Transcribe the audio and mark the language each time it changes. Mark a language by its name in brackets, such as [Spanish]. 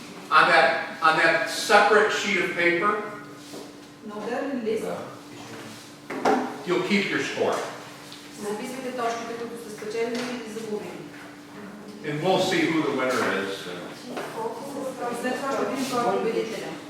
[English] on that separate sheet of paper, [Bulgarian] На отделен лист [English] you'll keep your score. [Bulgarian] записвайте точките, които сте спечелили и загубили. [English] And we'll see who the winner is. [Bulgarian] И след това ще видим кой е победителя.